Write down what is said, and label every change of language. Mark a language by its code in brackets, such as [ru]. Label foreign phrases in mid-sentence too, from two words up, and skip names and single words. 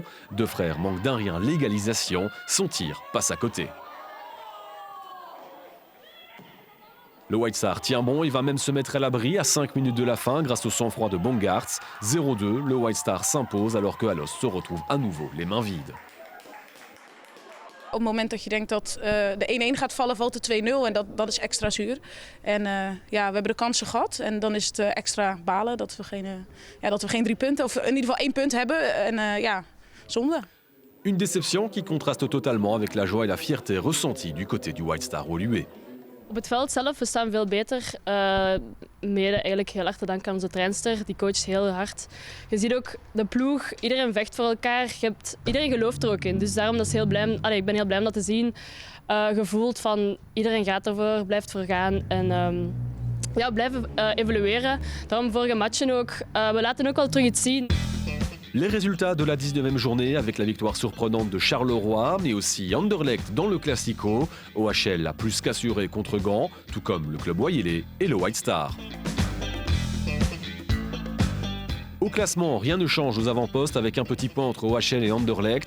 [fr] Deux frères manquent d'un rien l'égalisation, son tir passe à côté. Le White Star tient bon, il va même se mettre à l'abri à 5 minutes de la fin grâce au sang-froid de Bongartz. 0-2, le White Star s'impose alors que Alost se retrouve à nouveau les mains vides. [nl] Op het moment dat je denkt dat de 1-1 gaat vallen, valt de 2-0 en dat is extra zuur. En we hebben de kansen gehad en dan is het extra balen dat we geen 3 punten, of in ieder geval 1 punt hebben. En zonde. [fr] Une déception qui contraste totalement avec la joie et la fierté ressentie du côté du White Star Woluwe. [nl] Op het veld zelf, we staan veel beter. Mede eigenlijk heel erg te danken aan onze trainster. Die coacht heel hard. Je ziet ook de ploeg, iedereen vecht voor elkaar. Iedereen gelooft er ook in. Dus daarom dat is ik ben heel blij om dat te zien. Gevoeld van iedereen gaat ervoor, blijft voor gaan. En blijven evolueren. Daarom vorige matchen ook. We laten ook wel terug iets zien. [fr] Les résultats de la 19e journée avec la victoire surprenante de Charleroi, mais aussi Anderlecht dans le Classico. OHL a plus qu'assuré contre Gand, tout comme le club Oillet et le White Star. Au classement, rien ne change aux avant-postes avec un petit point entre OHL et Anderlecht.